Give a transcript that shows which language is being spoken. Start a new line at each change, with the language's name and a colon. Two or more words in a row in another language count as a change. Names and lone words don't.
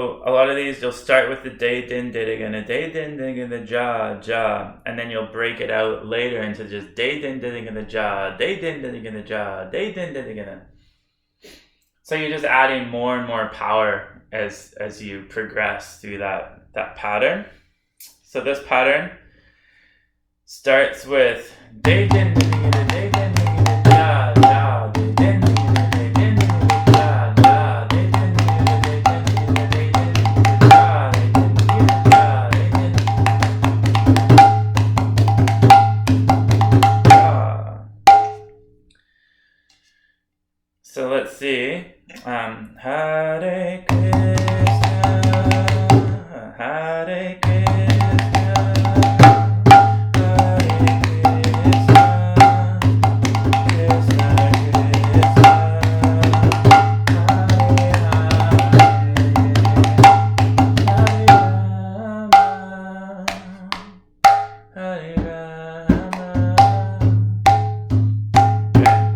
English: a lot of these you'll start with the Dhe-dhin, deregena, Dhe-dhin, deregena, jha-a, and then you'll break it out later into just Dhe-dhin, deregena, jha-a, Dhe-dhin, deregena, jha-a, Dhe-dhin, deregena. So you're just adding more and more power as you progress through that pattern. So this pattern starts with Dhe-dhin, deregena, Dhe-dhin, deregena, jha-a, jha-a, Dhe-dhin, deregena, Dhe-dhin, deregena, jha-a, jha-a, Dhe-dhin, deregena, Dhe-dhin, deregena, Dhe-dhin, deregena, jha-a, Dhe-dhin, deregena, jha-a. So let's see.
Sanskrit: Hare Krishna, Hare Krishna, Hare Krishna, Krishna Krishna, Hare Hare, Hare Rama, Hare Rama.